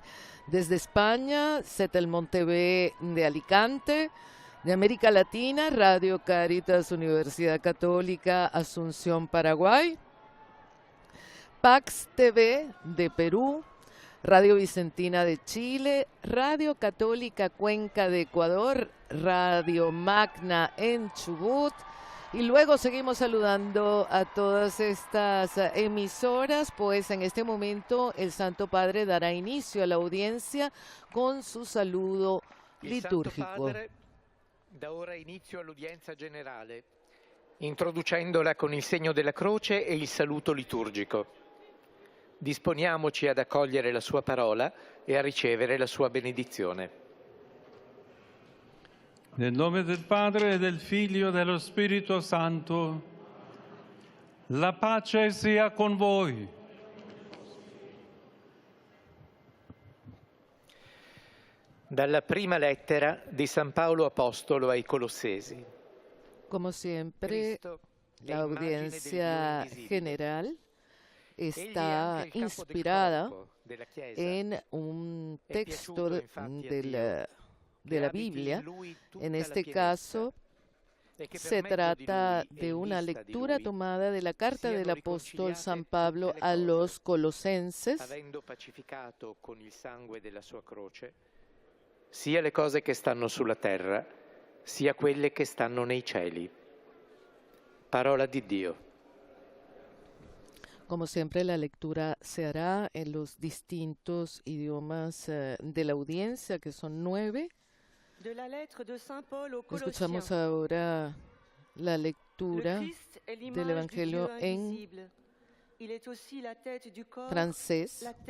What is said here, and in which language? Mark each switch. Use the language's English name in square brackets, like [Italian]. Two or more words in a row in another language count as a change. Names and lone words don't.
[Spanish] Desde España, Setelmont TV de Alicante; de América Latina, Radio Caritas Universidad Católica Asunción, Paraguay; Pax TV de Perú; Radio Vicentina de Chile; Radio Católica Cuenca de Ecuador; Radio Magna en Chubut. Y luego seguimos saludando a todas estas emisoras, pues en este momento el Santo Padre dará inicio a la audiencia con su saludo litúrgico. [Italian] Il Santo Padre dà ora inizio all'udienza generale, introducendola con il segno della croce e il saluto liturgico. Disponiamoci ad accogliere la sua parola e a ricevere la sua benedizione. Nel nome del Padre, e del Figlio e dello Spirito Santo, la pace sia con voi. Dalla prima lettera di San Paolo Apostolo ai Colossesi. [Spanish] Como siempre, la audiencia general está inspirada en un texto de la Biblia. En este caso, se trata de una lectura tomada de la carta del apóstol San Pablo a los Colosenses. [Italian] Avendo pacificato con il sangue della sua croce sia le cose che stanno sulla terra, sia quelle che stanno nei cieli. Parola di Dio. [Spanish] Como siempre, la lectura se hará en los distintos idiomas de la audiencia, que son 9. Escuchamos ahora la lectura del Evangelio en francés.